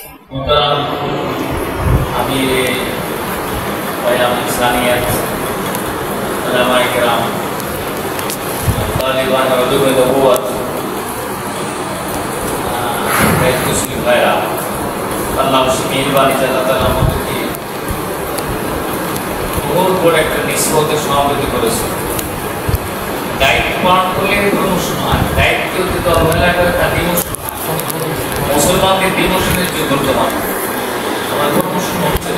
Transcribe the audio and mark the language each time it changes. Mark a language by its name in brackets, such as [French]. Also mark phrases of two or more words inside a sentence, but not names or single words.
[Urdu] محترم امیر قیام انسانیت علماء کرام طالبان علوم نبوت [Bangla] মুসলিম ভাইরা আল্লাহ মেহরবানি আল্লাহ তাআলা আমাদেরকে বহুত বড় একটা নিসবতে সমাবেত করেছে। দায়িত্ব পালন করলে মানুষ নয়, দায়িত্ব যদি অবহেলা করে তার ডিমোশন, মুসলমানদের ডিমোশনের যে বর্তমান আমার প্রমোশন হচ্ছে না।